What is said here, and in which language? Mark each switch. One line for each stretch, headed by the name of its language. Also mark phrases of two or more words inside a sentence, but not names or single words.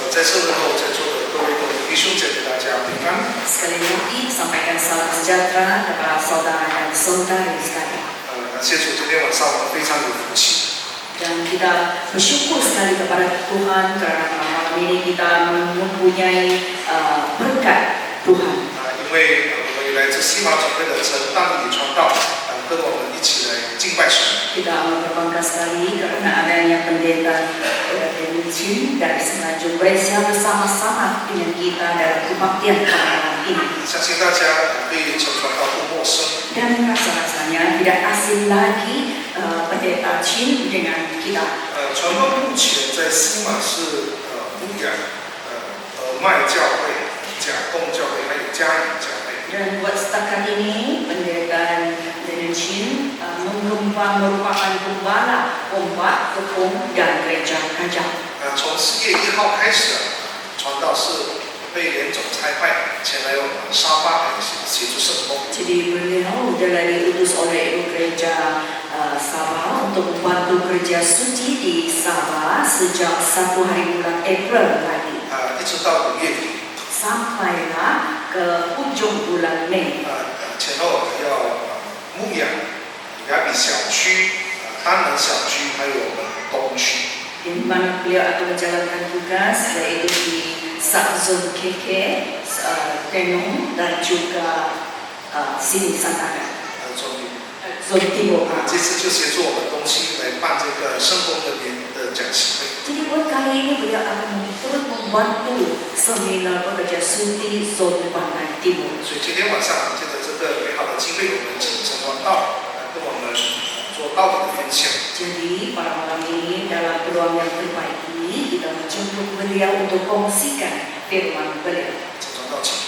Chinese: 在社会后在座的各位弟兄姐妹，大家平安。
Malay: Sekali lagi sampaikan salam sejahtera kepada saudara dan saudari sekalian.
Chinese: 感谢主，今天晚上我们非常有福气。
Malay: Dan kita bersyukur sekali kepada Tuhan karena malam ini kita mempunyai berkat Tuhan.
Chinese: 因为我们有来自西华教会的陈当礼传道，跟我们一起来敬拜神。
Malay: Kita amat berbangga sekali karena adanya pendeta Denicin dari Semenanjung Malaysia bersama-sama dengan kita dalam kebaktian pada malam ini.
Chinese: 相信大家对陈传道不陌生。
Malay: Dan rasa-rasanya tidak asing lagi pendeta Chin dengan kita.
Chinese: 传道目前在西马是牧养麦教会、甲洞教会还有嘉义教会。
Malay: Dan buat setakat ini pendeta Denicin merupakan pembala umat hukum dan gereja Kajang.
Chinese: 从4月1号开始，传道是被联总差派前来我们沙巴来协助圣工。
Malay: Jadi beliau telah diutus oleh ibu gereja Sabah untuk membantu kerja suci di Sabah sejak 1 hari bulan April tadi.
Chinese: 一直到5月底。
Malay: Sampailah ke ujung bulan Mei.
Chinese: 前后要牧养雅比小区、丹南小区，还有我们东区。
Malay: Di mana beliau akan menjalankan tugas yaitu di Subzone KK, Tenung dan juga sini Santakan. Zone Timur.
Chinese: 这次就协助我们东区来办这个圣工的讲习会。
Malay: Jadi buat kali ini beliau akan turut membantu seminar pekerja suci Zone Pantai Timur.
Chinese: 所以今天晚上借着这个美好的机会，我们请陈传道来跟我们做道理的分享。
Malay: Jadi pada malam ini dalam peluang yang terbaik ini kita menjemput beliau untuk kongsikan firman beliau.
Chinese: 陈传道，请。